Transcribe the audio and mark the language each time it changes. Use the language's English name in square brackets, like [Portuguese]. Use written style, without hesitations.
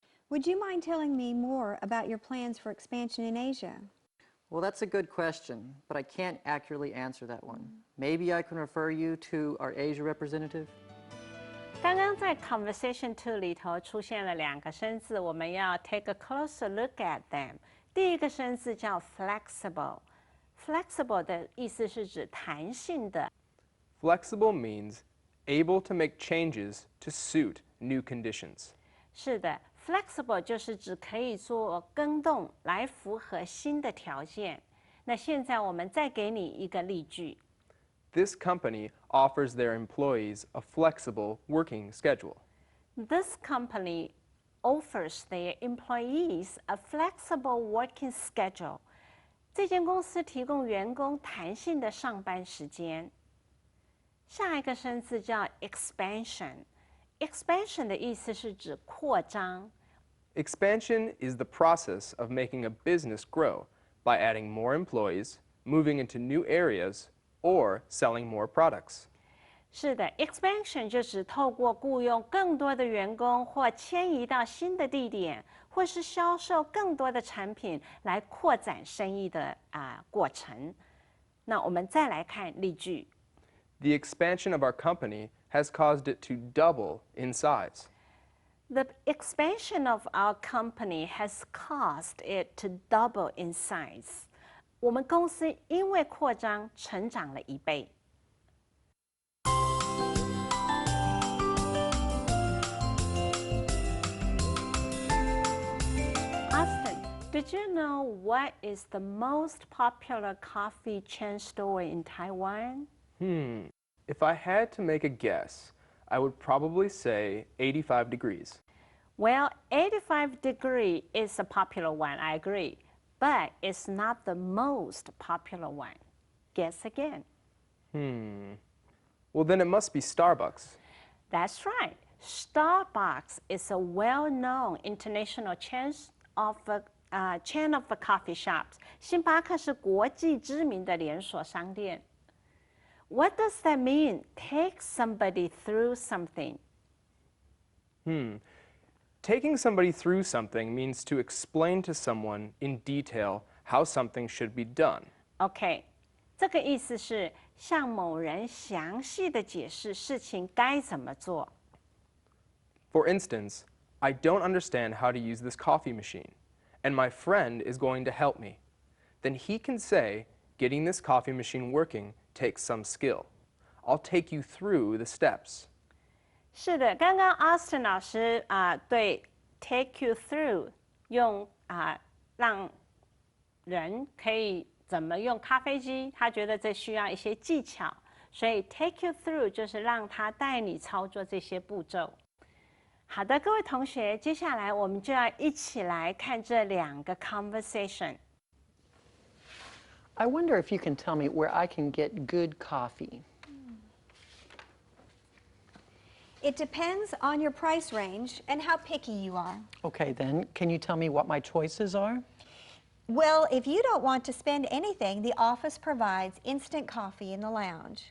[English] Would you mind telling me more about your plans for expansion in Asia? Well, that's a good question, but I can't accurately answer that one. Maybe I can refer you to our Asia representative? [Chinese] 刚刚在 Conversation 2里头出现了2个生字，我们要 [English] take a closer look at them。 [Chinese] 第一个生字叫 flexible。flexible 的意思是指弹性的。 [English] Flexible means able to make changes to suit new conditions. [Chinese] 是的 ，flexible 就是指可以做更动来符合新的条件。那现在我们再给你一个例句。 [English] This company offers their employees a flexible working schedule. This company offers their employees a flexible working schedule. [Chinese] 这间公司提供员工弹性的上班时间。下一个生字叫 expansion。expansion 的意思是指扩张。 [English] Expansion is the process of making a business grow by adding more employees, moving into new areas, or selling more products. [Chinese] 是的 ，expansion 就是透过雇佣更多的员工，或迁移到新的地点，或是销售更多的产品来扩展生意的过程。那我们再来看例句。 [English] The expansion of our company has caused it to double in size. The expansion of our company has caused it to double in size. [Chinese] 我们公司因为扩张成长了1倍。 [English] Austin, did you know what is the most popular coffee chain store in Taiwan? If I had to make a guess, I would probably say 85 degrees. Well, 85 degree is a popular one, I agree. But it's not the most popular one. Guess again. Well, then it must be Starbucks. That's right. Starbucks is a well-known international chain of coffee shops. [Chinese] 星巴克是国际知名的连锁商店。 [English] What does that mean? Take somebody through something. Taking somebody through something means to explain to someone in detail how something should be done. [Chinese] OK， 这个意思是向某人详细的解释事情该怎么做。 [English] For instance, I don't understand how to use this coffee machine, and my friend is going to help me. Then he can say, getting this coffee machine working takes some skill. I'll take you through the steps. [Chinese] 是的，刚刚 Austin 老师对 take you through 用让人可以怎么用咖啡机，他觉得这需要一些技巧，所以 take you through 就是让他带你操作这些步骤。好的，各位同学，接下来我们就要一起来看这2个 conversation。 [English] I wonder if you can tell me where I can get good coffee. It depends on your price range and how picky you are. Okay, then, can you tell me what my choices are? Well, if you don't want to spend anything, the office provides instant coffee in the lounge.